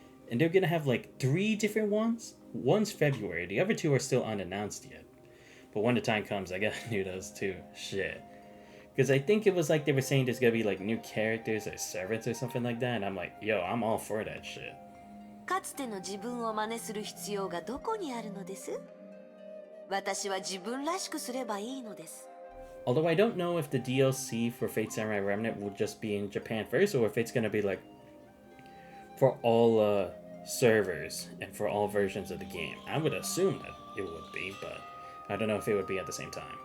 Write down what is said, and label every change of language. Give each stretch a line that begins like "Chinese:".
English: And they're gonna have like 3 different ones? One's February, the other 2 are still unannounced yet. But when the time comes, I gotta do those too. Shit. Because I think it was like they were saying there's gonna be like new characters or servants or something like that, and I'm like, yo, I'm all for that shit.
Japanese: かつての自分を真似する必要がどこにあるのです？私は自分らしくすればいいのです。
English: Although I don't know if the DLC for Fate Samurai Remnant will just be in Japan first, or if it's gonna be like for all servers and for all versions of the game. I would assume that it would be, but I don't know if it would be at the same time.